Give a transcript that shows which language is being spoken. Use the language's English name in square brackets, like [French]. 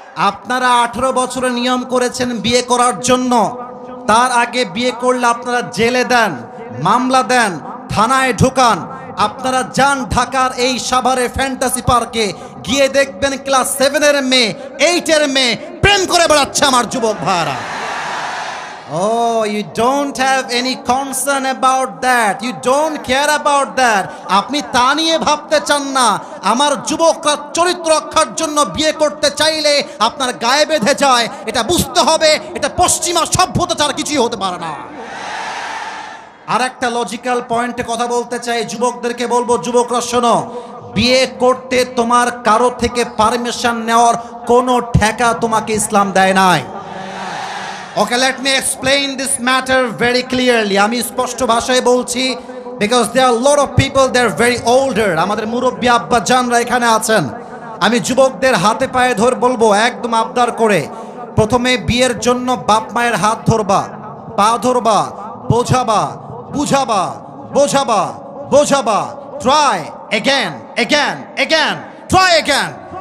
[Bangla] আপনারা 18 বছরের নিয়ম করেছেন বিয়ে করার জন্য, তার আগে বিয়ে করলে আপনারা জেলে দেন, মামলা দেন, থানায় ঢোকান। আপনারা যান ঢাকার এই সাভারে ফ্যান্টাসি পার্কে, গিয়ে দেখবেন ক্লাস 7-এর মেয়ে, 8-এর মেয়ে প্রেম করে বেড়াচ্ছে আমার যুবক ভাইরা। [English] Oh, you don't have any concern about that. You don't care about that. [Bangla] আপনি তা নিয়ে ভাবতে চান না। আমার যুবকরা চরিত্র রক্ষার জন্য বিয়ে করতে চাইলে আপনার গায়ে বেঁধে যায়। এটা বুঝতে হবে, এটা পশ্চিমা সভ্যতা ছাড়া কিছুই হতে পারে না। আর একটা লজিক্যাল পয়েন্টে কথা বলতে চাই, যুবকদেরকে বলবো, যুবকরা শোনো, বিয়ে করতে তোমার কারো থেকে পারমিশন নেওয়ার কোনো ঠেকা তোমাকে ইসলাম দেয় নাই। [English] Okay, let me explain this matter very clearly. [Bangla] আমি স্পষ্ট ভাষায় বলছি, [English] because there are a lot of people, they are very older. [Bangla] আমাদের মুরব্বী আব্বা জানরা এখানে আছেন। আমি যুবকদের হাতে পায়ে ধরে বলবো, একদম আবদার করে, প্রথমে বিয়ের জন্য বাপ মায়ের হাত ধরবা, পা ধরবা, বোঝাবা, বুঝাবা, বোঝাবা, বোঝাবা, [English] try again, again, again, try again.